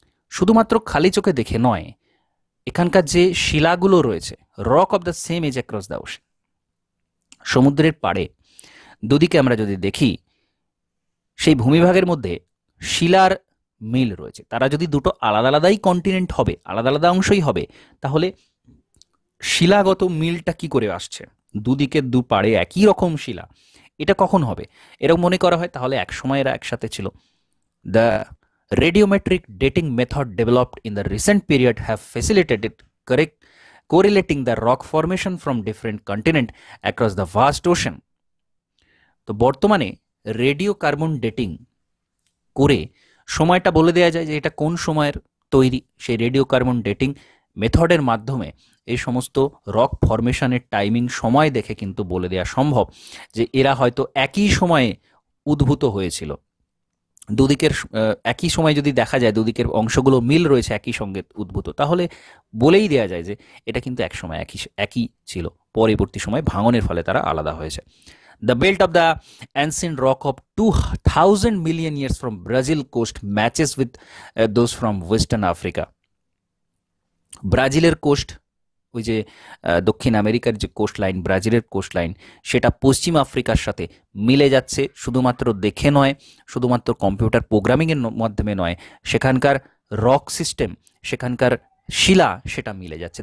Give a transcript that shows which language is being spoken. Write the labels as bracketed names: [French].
[Bangla] শুধুমাত্র খালি চোখে দেখে নয়, এখানকার যে শিলাগুলো রয়েছে, [English] rock of the same age across the ocean, [Bangla] সমুদ্রের পাড়ে দুদিকে আমরা যদি দেখি সেই ভূমিভাগের মধ্যে শিলার মিল রয়েছে। তারা যদি দুটো আলাদা আলাদাই কন্টিনেন্ট হবে, আলাদা আলাদা অংশই হবে, তাহলে শিলাগত মিলটা কি করে আসছে? দুদিকে দু পাড়ে একই রকম শিলা, এটা কখন হবে? এরকম মনে করা হয় তাহলে এক সময় এরা একসাথে ছিল। [English] The radiometric dating method developed in the recent period have facilitated correlating the rock formation from different continents across the vast ocean. [Bangla] তো বর্তমানে রেডিও কার্বন ডেটিং করে সময়টা বলে দেওয়া যায় যে এটা কোন সময়ের তৈরি। সেই রেডিও কার্বন ডেটিং মেথডের মাধ্যমে এই সমস্ত রক ফরমেশনের টাইমিং সময় দেখে কিন্তু বলে দেওয়া সম্ভব যে এরা হয়তো একই সময়ে উদ্ভূত হয়েছিল। দুদিকের একই সময় যদি দেখা যায় দুদিকের অংশগুলো মিল রয়েছে, একই সঙ্গে উদ্ভূত, তাহলে বলেই দেওয়া যায় যে এটা কিন্তু এক সময় একই ছিল, পরবর্তী সময় ভাঙনের ফলে তারা আলাদা হয়েছে। [English] The belt of the ancient rock of 2000 million years from Brazil coast matches with those from Western Africa. [Bangla] ব্রাজিলের কোস্ট, ওই যে দক্ষিণ আমেরিকার যে কোস্ট লাইন, ব্রাজিলের কোস্ট লাইন, সেটা পশ্চিম আফ্রিকার সাথে মিলে যাচ্ছে। শুধুমাত্র দেখে নয়, শুধুমাত্র কম্পিউটার প্রোগ্রামিংয়ের মাধ্যমে নয়, সেখানকার রক সিস্টেম, সেখানকার শিলা সেটা মিলে যাচ্ছে।